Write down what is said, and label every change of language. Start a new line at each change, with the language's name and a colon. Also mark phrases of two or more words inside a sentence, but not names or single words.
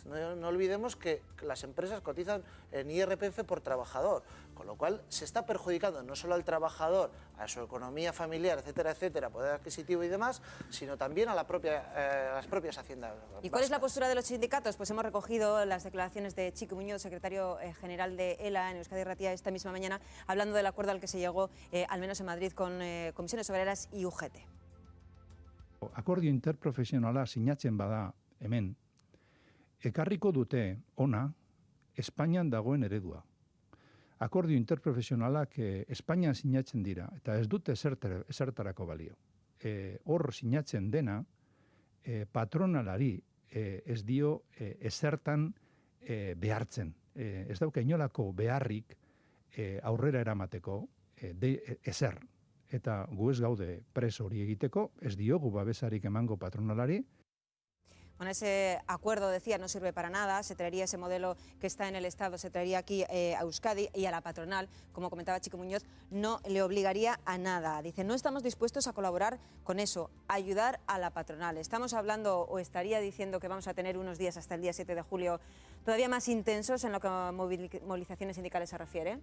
Spanish: No olvidemos que las empresas cotizan en IRPF por trabajador, con lo cual se está perjudicando no solo al trabajador, a su economía familiar, etcétera, poder adquisitivo y demás, sino también a las propias haciendas vascas. ¿Y cuál es la postura de los sindicatos? Pues hemos recogido las declaraciones de Chico Muñoz, secretario general de ELA en Euskadi Irratia esta misma mañana, hablando del acuerdo al que se llegó, al menos en Madrid, con comisiones obreras y UGT.
Basque: Akordio interprofesionala sinatzen bada hemen, ekarriko dute ona Espainian dagoen eredua. Akordio interprofesionalak Espainian sinatzen dira, eta ez dute ezertarako balio. Hor sinatzen dena, patronalari ez dio ezertan behartzen. Ez dauka inolako beharrik aurrera eramateko ezer. Eta gu ez gaude preso hori egiteko, ez diogu babesarik emango patronalari.
Spanish: Bueno, ese acuerdo, decía, no sirve para nada, se traería ese modelo que está en el Estado, se traería aquí a Euskadi, y a la patronal, como comentaba Chico Muñoz, no le obligaría a nada. Dice, no estamos dispuestos a colaborar con eso, ayudar a la patronal. Estamos hablando, o estaría diciendo, que vamos a tener unos días hasta el día 7 de julio todavía más intensos en lo que a movilizaciones sindicales se refiere.